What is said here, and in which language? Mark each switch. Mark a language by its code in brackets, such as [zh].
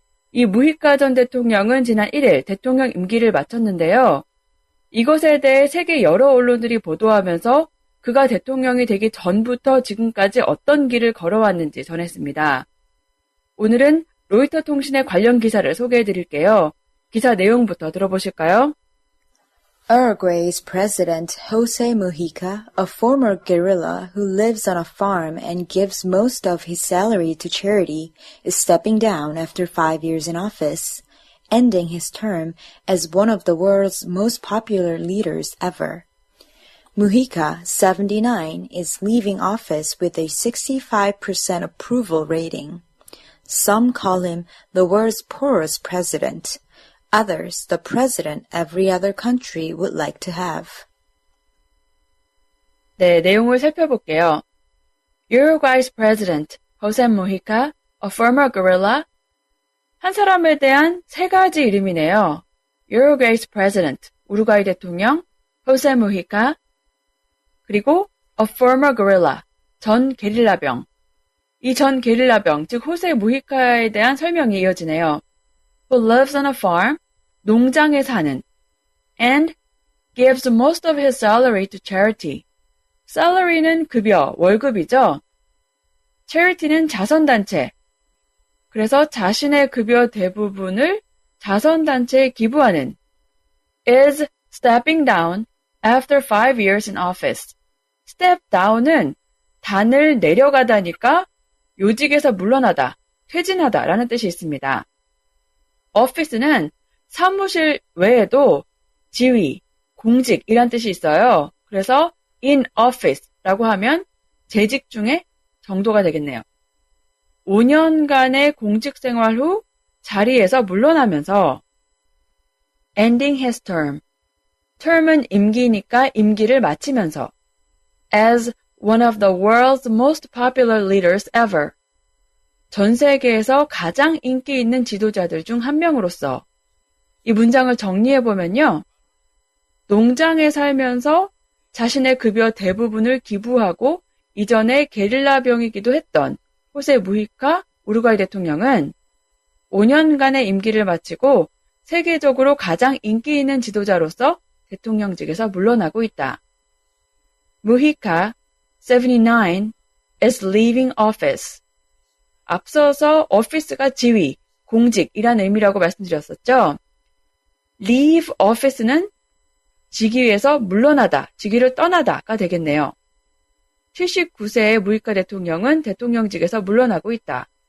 [ko] 이 무히카 전 대통령은 지난 1일 대통령 임기를 마쳤는데요. 이것에 대해 세계 여러 언론들이 보도하면서 그가 대통령이 되기 전부터 지금까지 어떤 길을 걸어왔는지 전했습니다. 오늘은 로이터 통신의 관련 기사를 소개해 드릴게요. 기사 내용부터 들어보실까요? [en] Uruguay's President Jose Mujica, a former guerrilla who lives on a farm and gives most of his salary to charity, is stepping down after 5 years in office, ending his term as one of the world's most popular leaders ever. Mujica, 79, is leaving office with a 65% approval rating. Some call him the world's poorest president. Others, the president every other country would like to have. [ko] 네, 내용을 살펴볼게요. [en] Uruguay's President, Jose Mujica, a former guerrilla. [ko] 한 사람에 대한 세 가지 이름이네요. [en] Uruguay's President, [ko] 우루과이 대통령, [en] Jose Mujica, [ko] 그리고 [en] a former guerrilla, [ko] 전 게릴라병. 이 전 게릴라병, 즉 호세 무히카에 대한 설명이 이어지네요. [en] Who lives on a farm, [ko] 농장에 사는, [en] and gives most of his salary to charity. [ko] salary는 급여, 월급이죠. charity는 자선단체. 그래서 자신의 급여 대부분을 자선단체에 기부하는. [en] is stepping down after 5 years in office. [ko] step down은 단을 내려가다니까 요직에서 물러나다, 퇴진하다 라는 뜻이 있습니다. office는 사무실 외에도 지위, 공직이란 뜻이 있어요. 그래서 in office라고 하면 재직 중에 정도가 되겠네요. 5년간의 공직 생활 후 자리에서 물러나면서 [en] ending his term. [ko] term은 임기니까 임기를 마치면서 [en] as one of the world's most popular leaders ever. [ko] 전 세계에서 가장 인기 있는 지도자들 중 한 명으로서 이 문장을 정리해보면요. 농장에 살면서 자신의 급여 대부분을 기부하고 이전에 게릴라병이기도 했던 호세 무히카 우루과이 대통령은 5년간의 임기를 마치고 세계적으로 가장 인기 있는 지도자로서 대통령직에서 물러나고 있다. [en] 무히카, 79, is leaving office. [ko] 앞서서 office가 지위, 공직이란 의미라고 말씀드렸었죠. leave office는 직위에서 물러나다, 직위를 떠나다가 되겠네요. 79세의 무히카 대통령은 대통령직에서 물러나고 있다.